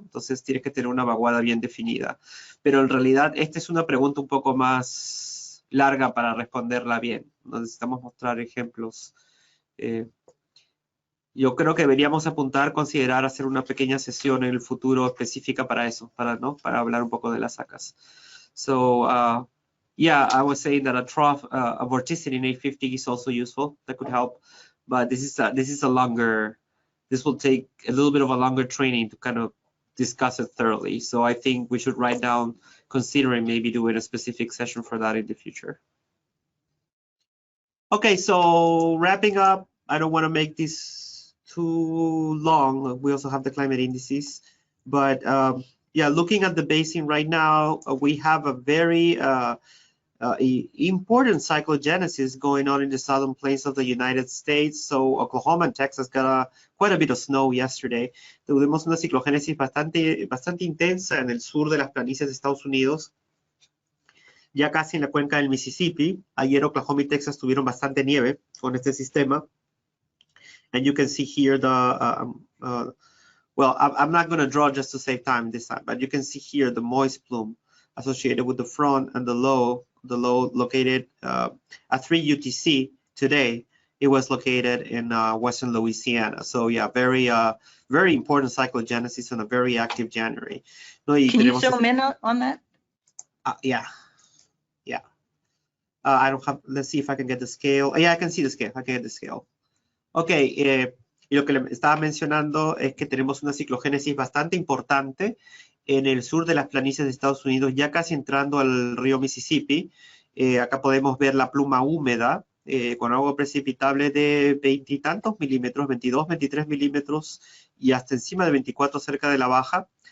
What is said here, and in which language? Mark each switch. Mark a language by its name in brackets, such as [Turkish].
[Spanish] Entonces tienes que tener una vaguada bien definida. Pero en realidad esta es una pregunta un poco más larga para responderla bien. Necesitamos mostrar ejemplos. yo creo que deberíamos apuntar, considerar hacer una pequeña sesión en el futuro específica para eso, para hablar un poco de las SACAs. [English] So, yeah, I was saying that a trough, a vorticity in 850 is also useful. That could help, but this is a longer. This will take a little bit of a longer training to kind of discuss it thoroughly. So I think we should write down, considering maybe doing a specific session for that in the future. Okay, so wrapping up, I don't want to make this too long. We also have the climate indices, but yeah, looking at the basin right now, we have a very important cyclogenesis going on in the southern plains of the United States. So Oklahoma and Texas got quite a bit of snow yesterday. [Spanish] Tuvimos una ciclogénesis bastante intensa en el sur de las planicies de Estados Unidos, ya casi en la cuenca del Mississippi. Ayer Oklahoma y Texas tuvieron bastante nieve con este sistema. [English] And you can see here the, well, I'm not going to draw just to save time this time, but you can see here the moist plume associated with the front and the low located at 3 UTC today. It was located in western Louisiana. So yeah, very important cyclogenesis and a very active January. Can you zoom in on that? Yeah. I don't have, let's see if I can get the scale. Yeah, I can see the scale. I can get the scale. [Spanish] Ok, y lo que le estaba mencionando es que tenemos una ciclogénesis bastante importante en el sur de las planicies de Estados Unidos, ya casi entrando al río Mississippi. Acá podemos ver la pluma húmeda con agua precipitable de 20 y tantos milímetros, 22, 23 milímetros y hasta encima de 24 cerca de la baja.